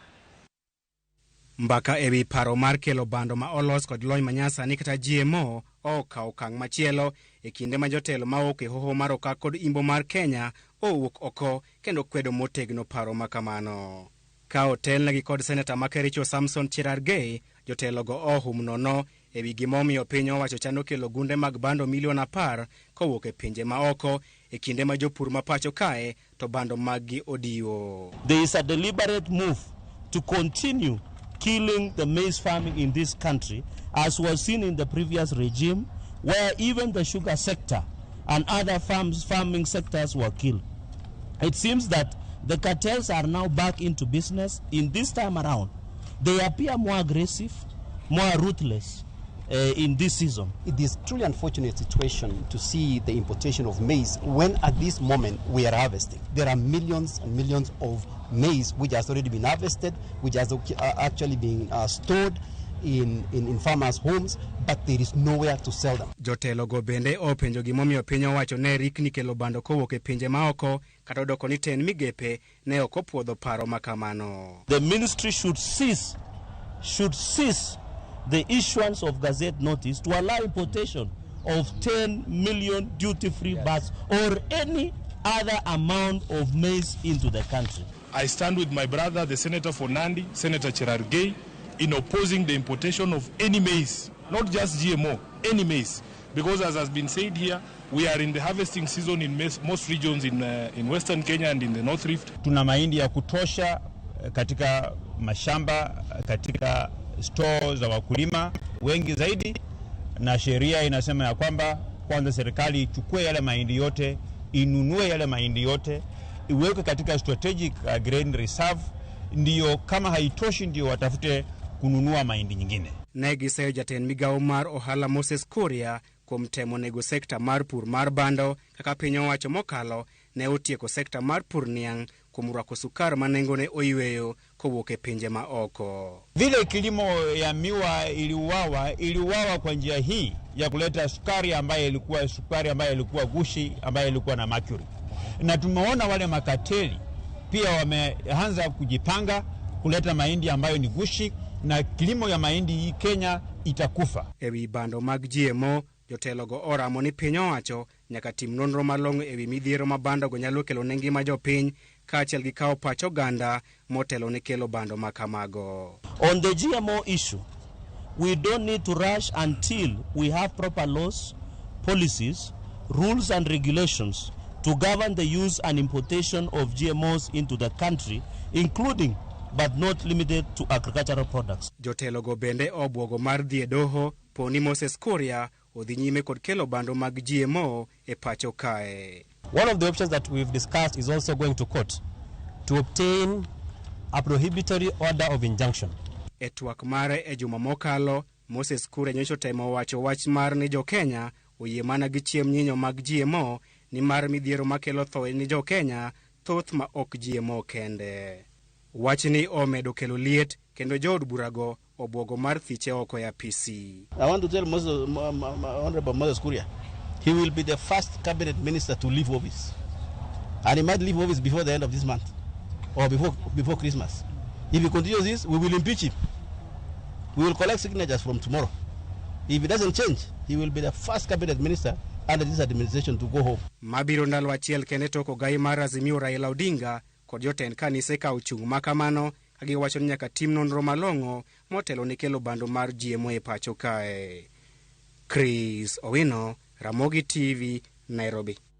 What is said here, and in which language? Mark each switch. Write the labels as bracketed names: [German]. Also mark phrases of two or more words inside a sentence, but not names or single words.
[Luo (Kenya and Tanzania)] Mbaka ewi paro mar kelo bando ma olos kod lony manyasani kata GMO okawo okang' machielo e kinde ma jotelo maok e hoho mar okak kod imbo mar Kenya owuok oko kendo kwedo motegno paro makamano. Ka otelnegi kod Senator Makericho Samson Cherargei, jotelo go ohum nono ewi gimomiyo piny owacho chano kelo gunde mag bando milion 10 kowuok e pinje maoko e kinde ma jopur mapacho kae to bando maggi odiwo. [English] There is a deliberate move to continue killing the maize farming in this country, as was seen in the previous regime, where even the sugar sector and other farming sectors were killed. It seems that the cartels are now back into business. In this time around, they appear more aggressive, more ruthless in this season. It is truly unfortunate situation to see the importation of maize when at this moment we are harvesting. There are millions and millions of maize which has already been harvested, which has actually been stored in farmers' homes, but there is nowhere to sell them. [Luo (Kenya and Tanzania)] Jotelo go bende openjo gimomiyo piny owacho ne rikni kelo bando kowuok e pinje maoko kata doko ni ten migepe ne ok opuodho paro makamano. [English] The ministry should cease the issuance of gazette notice to allow importation of 10 million duty-free bags or any other amount of maize into the country. I stand with my brother, the Senator for Nandi, Senator Cherargei, in opposing the importation of any maize, not just GMO, any maize. Because as has been said here, we are in the harvesting season in most regions in Western Kenya and in the North Rift. [Swahili] Tuna mahindi ya kutosha katika mashamba, katika stores za wakulima wengi zaidi, na sheria inasema ya kwamba kwanza serikali ichukue yale mahindi yote, inunue yale mahindi yote, iweke katika [English] strategic grain reserve, [Swahili] ndiyo kama haitoshi ndiyo watafute kununua mahindi nyingine. [Luo (Kenya and Tanzania)] Negiseyo jatend migao mar ohala Moses Kuria kuom temo nego sekta mar pur mar bando kaka piny owacho mokalo ne otieko sekta mar pur niang' kuom rwako sukar ma nengone oyweyo kowuok e pinje maoko. [Swahili] Vile kilimo ya miwa iliuawa kwa njia hii ya kuleta sukari ambayo ilikuwa gushi, ambayo ilikuwa na mercury. Na tumeona wale makateli pia wameanza kujipanga kuleta mahindi ambayo ni gushi, na kilimo ya mahindi hii Kenya itakufa. [Luo (Kenya and Tanzania)] Ewi bando mag GMO, jotelo go oramo ni piny owacho nyaka tim nonro malong'o ewi midhiero ma bando go nyalo kelo ne ngima jopiny, kaachiel gi kawo pach oganda motelo ne kelo bando makamago. [English] On the GMO issue, we don't need to rush until we have proper laws, policies, rules and regulations to govern the use and importation of GMOs into the country, including but not limited to agricultural products. [Luo (Kenya and Tanzania)] Jotelo go bende obwogo mar dhi e doho poni Moses Kuria odhi nyime kod kelo bando mag GMO e pacho kae. [English] One of the options that we've discussed is also going to court to obtain a prohibitory order of injunction. [Luo (Kenya and Tanzania)] E twak mare e juma mokalo, Moses Kuria nyocho temo wacho wach mar ni jo Kenya oyie mana gi chiem nyinyo mag GMO ni mar midhiero makelo thoe ni jo Kenya thoth ma ok GMO kende. Wachni omedo kelo liet kendo jood burago obwogo mar thiche oko ya PC. [English] I want to tell Honorable Moses Kuria, he will be the first cabinet minister to leave office. And he might leave office before the end of this month or before Christmas. If he continues this, we will impeach him. We will collect signatures from tomorrow. If it doesn't change, he will be the first cabinet minister under this administration to go home. [Luo (Kenya and Tanzania)] Mabiro ndalo achiel kende toko gai mar Azimio Raila Odinga kod jotend kanise ka ochung' makamano kagiwacho ni nyaka tim nonro malong'o motelo ni kelo bando mar GMO e pacho kae. Chris Owino, Ramogi TV, Nairobi.